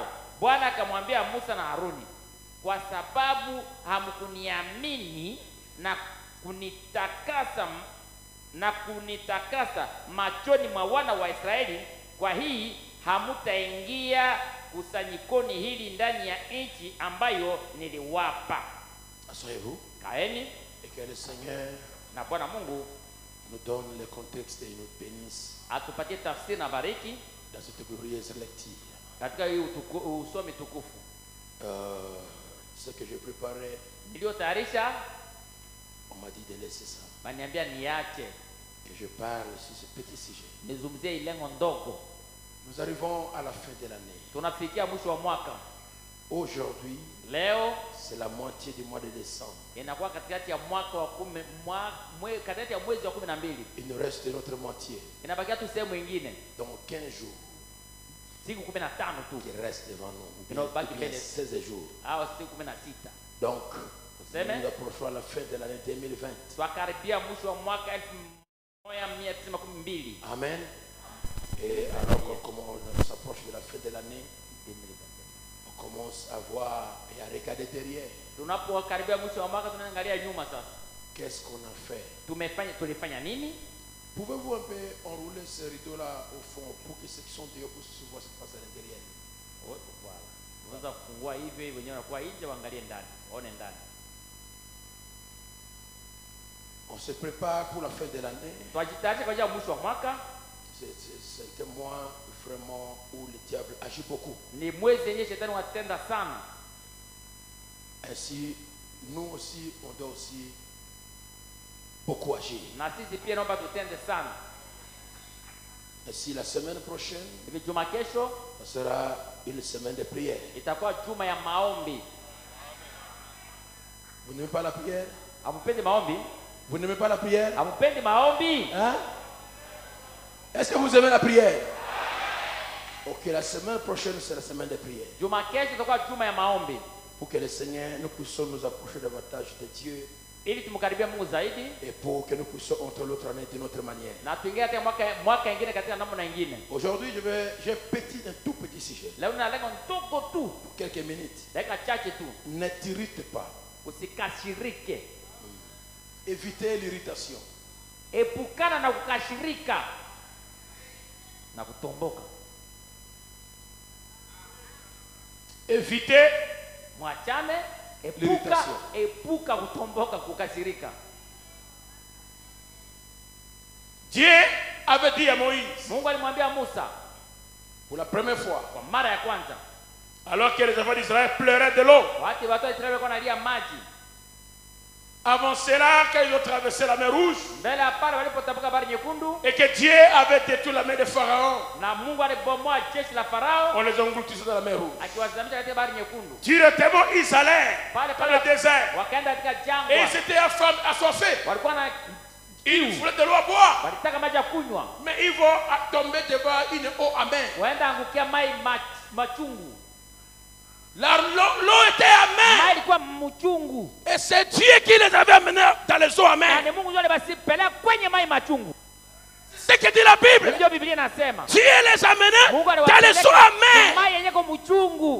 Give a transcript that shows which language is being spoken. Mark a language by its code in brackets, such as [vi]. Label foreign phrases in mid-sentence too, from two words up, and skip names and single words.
[sw] Bwana akamwambia Musa na Haruni, kwa sababu hamkuniamini na kunitakasa machoni mwa wana wa Israeli, kwa hii hamutaingia kusanyikoni hili ndani ya nchi ambayo niliwapa. [fr] Asseyez-vous. [sw] Kaeni. [fr] Et que le Seigneur [sw] na Bwana Mungu [fr] nous donne le contexte et nous bénisse. [sw] Atupatie tafsiri na bariki [fr] dans cette glorieuse lecture. [sw] Katika hii usomi tukufu. [fr] Ce que j'ai préparé, [sw] niliotayarisha, [fr] on m'a dit de laisser ça. [sw] Baniambia niache. [fr] Et je parle sur ce petit sujet. [sw] Nizungumzie ilengo ndogo. [fr] Nous arrivons à la fin de l'année. [sw] Tunafikia mwisho wa mwaka. [fr] Aujourd'hui, [sw] leo [fr] c'est la moitié du mois de décembre. [sw] Inakuwa katikati ya mwaka wa katikati ya mwezi wa 12. [fr] Il nous reste notre moitié. [sw] Inabakia tu sehemu nyingine. [fr] Donc 15 jours. [sw] Siku 15 tu. [fr] Qui reste devant nous. Ou 16 jours. [sw] Siku 16. [fr] Donc, nous approchons à la fin de l'année 2020. [sw] Twakaribia mwisho wa mwaka 1912. [fr] Amen. Et alors qu'on s'approche de la fin de l'année, on commence à voir et à regarder derrière. [sw] Tunapokaribia mwisho wa mwaka tunaangalia nyuma sasa. [fr] Qu'est-ce qu'on a fait? [sw] Tulifanya nini? [fr] Pouvez-vous un peu enrouler ce rideau-là au fond pour que ceux qui sont dehors puissent voir ce qui se passe à l'intérieur? Oui, voilà. [sw] Unaweza kufungua hivi wenyewe wanakuwa nje waangalie ndani, waone ndani. [fr] On se prépare pour la fin de l'année. [sw] Twajitayarisha kwa ajili ya mwisho wa mwaka. [fr] C'est un mois vraiment où le diable agit beaucoup. [sw] Ni mwezi yenye shetani watenda sana. [fr] Ainsi, nous aussi, on doit aussi beaucoup agir. [sw] Na sisi pia naomba tutende sana. [fr] Ainsi, la semaine prochaine, [sw] hivi juma kesho, [fr] ça sera une semaine de prière. [sw] Itakuwa juma ya maombi. [fr] Vous n'aimez pas la prière? [sw] Amupendi maombi? [fr] Vous n'aimez pas la prière? [sw] Amupendi maombi? [fr] Hein? Est-ce que vous aimez la prière? Ok, la semaine prochaine, c'est la semaine des prières. [sw] Juma kesho tutakuwa juma ya maombi. [fr] Pour que le Seigneur, nous puissions nous approcher davantage de Dieu. [sw] Ili tumkaribia Mungu zaidi. [fr] Et pour que nous puissions entrer l'autre année d'une autre manière. [sw] Na tuingie katika mwaka ingine katika namna nyingine. [fr] Aujourd'hui, j'ai un tout petit sujet. [sw] Leo nalenga ndogo tu. [fr] Pour quelques minutes. [sw] Dakika chache tu. [fr] Ne t'irrite pas. [sw] Usikashirike. [fr] Évitez l'irritation. [sw] Epukana na kukashirika na kutomboka. [fr] Évitez [sw] mwachane, epuka kutomboka, kukasirika. [fr] Dieu avait dit à Moïse, [sw] Mungu alimwambia Musa [fr] pour la première fois, [sw] kwa mara ya kwanza, [fr] alors que les enfants d'Israël pleuraient de l'eau, [sw] wakati watu wa Israeli walikuwa wanalia maji. [fr] Avant cela, quand ils ont traversé la mer Rouge, [sw] mbele ya pale walipotambuka bahari nyekundu, [fr] et que Dieu avait détruit la mer de Pharaon, [sw] na Mungu alibomoa jeshi la Farao, [fr] on les engloutissait dans la mer Rouge. [sw] akiwazamisha katika bahari nyekundu. [fr] Directement, ils allaient dans le désert, [sw] wakaenda katika jangwa, [fr] et ils étaient assoiffés. [sw] walikuwa na [fr] ils voulaient de l'eau à boire, [sw] walitaka maji ya kunywa, [fr] mais ils vont tomber devant une eau amère. [sw] waenda angukia mai machungu. [fr] L'eau était amère. Et c'est Dieu qui les avait amenés dans les eaux amères. C'est ce que dit la Bible. Dieu les a amenés dans les eaux amères.